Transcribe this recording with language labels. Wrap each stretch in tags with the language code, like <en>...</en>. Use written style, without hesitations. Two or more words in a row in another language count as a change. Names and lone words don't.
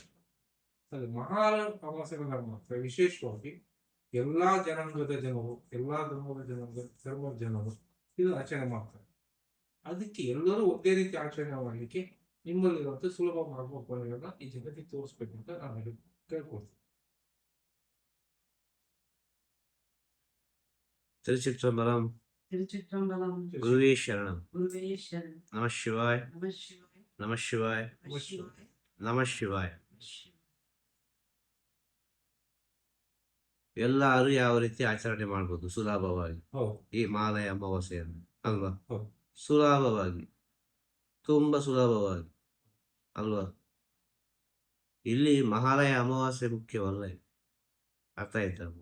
<kn>ಅದು ಮಹಾಲಯ ಅಮಾವಾಸ್ಯೆಗಳನ್ನ ಮಾಡ್ತಾರೆ. ವಿಶೇಷವಾಗಿ ಎಲ್ಲಾ ಜನಾಂಗದ ಜನರು, ಎಲ್ಲಾ ಧರ್ಮದ ಜನರು ಇದು ಆಚರಣೆ ಮಾಡ್ತಾರೆ. ಅದಕ್ಕೆ ಎಲ್ಲರೂ ಒಂದೇ ರೀತಿ ಆಚರಣೆ ಮಾಡಲಿಕ್ಕೆ ನಿಮ್ಮಲ್ಲಿರುವಂತ ಸುಲಭ ಮಾರ್ಗೋಪಾಯಗಳನ್ನ ಈ ಜಗತ್ತಿಗೆ ತೋರಿಸ್ಬೇಕು ಅಂತ ನಾನು ಕೇಳ್ಕೊಳ್ತೀನಿ.</kn> <ta>திருச்சிற்றம்பலம். திருச்சிற்றம்பலம். குருவே சரணம். குருவே சரணம். நம சிவாய். நம சிவாய். நம சிவாய். நம சிவாய். நம ಶಿವಾಯ.</ta> <kn>ಎಲ್ಲರೂ ಯಾವ ರೀತಿ ಆಚರಣೆ ಮಾಡ್ಬೋದು ಸುಲಭವಾಗಿ ಈ ಮಾಲಯ ಅಮಾವಾಸ್ಯೆಯನ್ನು ಅಲ್ವಾ? ಸುಲಭವಾಗಿ, ತುಂಬಾ ಸುಲಭವಾಗಿ ಅಲ್ವಾ? ಇಲ್ಲಿ ಮಹಾಲಯ ಅಮಾವಾಸ್ಯೆ ಮುಖ್ಯವಲ್ಲ, ಅರ್ಥ ಆಯ್ತಲ್ವ?</kn>